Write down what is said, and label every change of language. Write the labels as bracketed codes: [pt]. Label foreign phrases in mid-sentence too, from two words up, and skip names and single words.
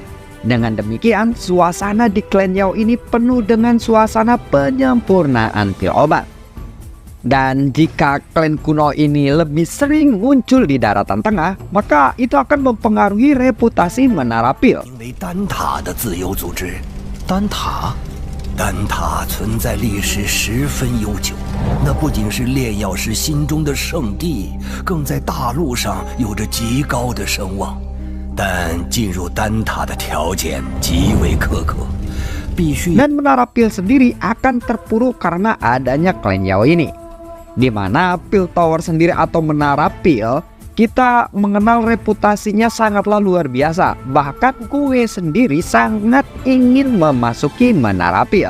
[id] Dengan demikian, suasana di klan Yao ini penuh dengan suasana penyempurnaan pil obat. Dan jika klan kuno ini lebih sering muncul di daratan tengah, maka itu akan mempengaruhi reputasi menara pil. [zh] 丹塔存在历史十分悠久，那不仅是炼药师心中的圣地，更在大陆上有着极高的声望。但进入丹塔的条件极为苛刻，必须 [id] Dan menara pil sendiri akan terpuruk karena adanya klan Yao ini, di mana pil tower sendiri atau menara pil kita mengenal reputasinya sangatlah luar biasa. Bahkan gue sendiri sangat ingin memasuki menara pil.